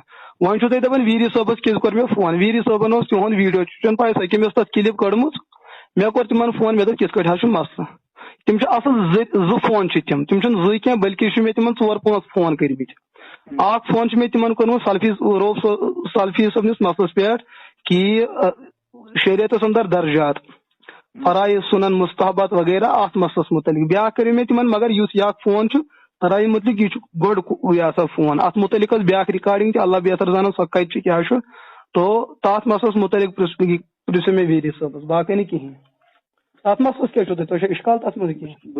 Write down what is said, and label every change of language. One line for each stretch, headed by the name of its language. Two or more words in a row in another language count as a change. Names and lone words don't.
Kashmiri: وۄنۍ چھُو تُہۍ دپان ویٖری صٲبس کیٛازِ کوٚر مےٚ فون ویٖری صٲبن اوس تِہُنٛد ویٖڈیو چھُنہٕ پاے سۄ کٔمۍ ٲس تتھ کلپ کٔڑمٕژ مےٚ کوٚر تِمن فون مےٚ دوٚپ کِتھ کٲٹھۍ حظ چھُ مسلہٕ. تِم چھِ اصل زٕ فون چھِ تِم چھِنہٕ زٕے کینٛہہ بلکہِ چھِ مےٚ تِمن 4-5 فون کٔرمٕتۍ. اکھ فون چھُ مےٚ تِمن کوٚرمُت سلفی صٲبنِس مسلس پٮ۪ٹھ کہ شریعتس اندر درجات فرائض سنن مستحبات وغیرہ اتھ مسلس متعلق. بیاکھ کٔرِو مےٚ تِمن مگر یُس یہِ اکھ فون چھُ ترایہِ متعلق یہ چھُ گۄڈ یہ ہسا فون اتھ متعلق ٲس بیاکھ رِکارڈنگ تہِ اللہ بہتر زانان سۄ کتہِ چھِ کیٛاہ چھُ تو تتھ مسلس متعلق پرژھِو مےٚ ویٖری صٲبس باقٕے نہٕ کِہینۍ. تتھ مسلس کیٛاہ چھُو تۄہہِ چھا اِشکال تتھ منٛز کینٛہہ